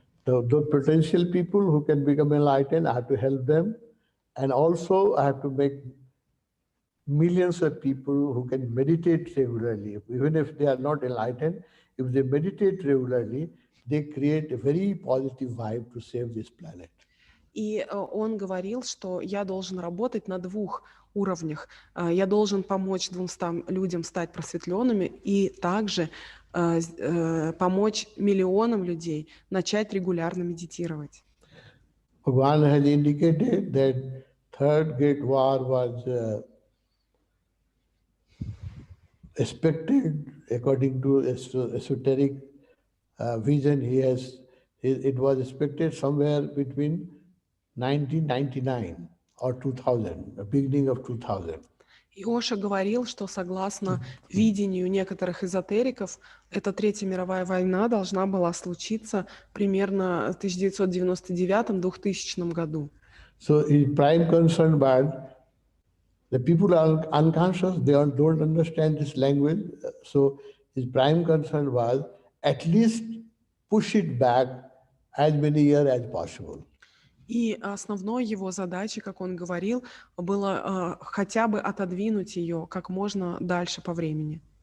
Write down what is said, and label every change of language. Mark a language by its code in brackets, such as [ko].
[en] So the potential people who can become enlightened, I have to help them. And also I have to make millions of people who can meditate regularly. Even if they are not enlightened, if they meditate regularly, they create a very positive vibe to save this planet. [ru] И он говорил, что я должен работать на двух уровнях. Я должен помочь 200 людям стать просветленными и также помочь миллионам людей начать регулярно медитировать. [en] Bhagavan has indicated that Third Great War was expected according to esoteric vision he has. It was expected somewhere between 1999 or 2000, the beginning of 2000. [ru] И Оша говорил, что согласно видению некоторых эзотериков, эта Третья мировая война должна была случиться примерно в 1999-2000 году. [en] So his prime concern was the people are unconscious, they don't understand this language. So his prime concern was at least push it back as many years as possible. [ru] И основной его задачей, как он говорил, было хотя бы отодвинуть ее как можно дальше по времени.